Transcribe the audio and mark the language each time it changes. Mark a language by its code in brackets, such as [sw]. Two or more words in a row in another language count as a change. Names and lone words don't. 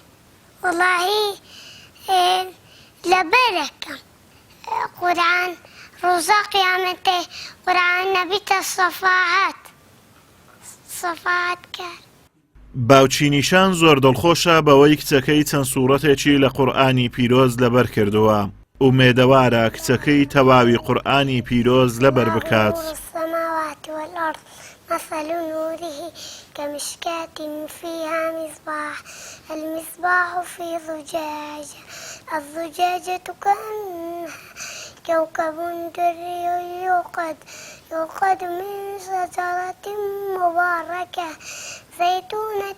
[ckb] وەڵاهی لەبەرەکەم قورئان ڕۆژە قیامەتێ قورئان نەبیتە سەفاعەت کرد. باوچی نیشان زۆر دڵخۆشە بەوەی کچەکەی چەند سوورەتێکی لە قورئانی پیرۆز لەبەر کردووە. ئومێدەوارە کچەکەی تەواوی قورئانی پیرۆز لەبەر بکات. [ar] السماوات والأرض مثل نوره كمشكاة فيها مصباح المصباح في زجاجة الزجاجة كأنها كوكب دري يوقد من شجرة مباركة زيتونة